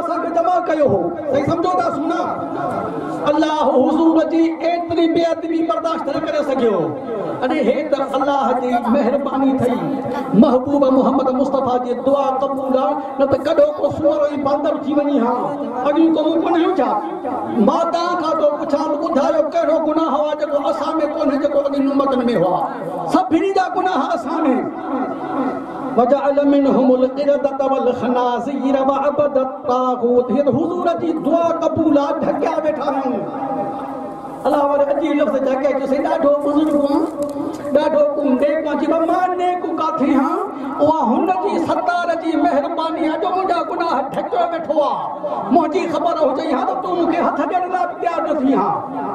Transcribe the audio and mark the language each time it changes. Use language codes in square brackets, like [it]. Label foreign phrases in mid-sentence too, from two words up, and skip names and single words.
[sd] असांखे जमा कयो हो सही सम्झो था सुना अल्लाह हुजूर जी एतिरी बेअदबी बर्दाश्त न करे सघियो अने हे त अल्लाह जी महिरबानी थई महबूब मोहम्मद मुस्तफा जी दुआ क़बूल न त कॾो को सुअर ई बांदर थी वञी हा अॼु को कोन छा मां तव्हां खां तो पुछां ॿुधायो कहिड़ो गुनाह हुआ जेको असां में कोन्हे जेको अॻिन उम्मतनि में हुआ सभिनी जा गुनाह असां में [ar] وجعل منهم القردة و الخنازير و عبد الطاغوت [sd] ये हुजूर जी दुआ क़बूल ढकिया वेठा आहियूं अल्लाह वारे अजी लफ़्ज़ ढके जो से ॾाढो बुज़ुर्ग ॾाढो कुंडे पंहिंजी माने को काथे हां उहा हुन जी सतार जी महिरबानी आहे जो मुंहिंजा गुनाह ढकियो वेठो आहे मुंहिंजी ख़बर हुजे हा त तूं मूंखे हथ ॾियण लाइ तयारु न थी हा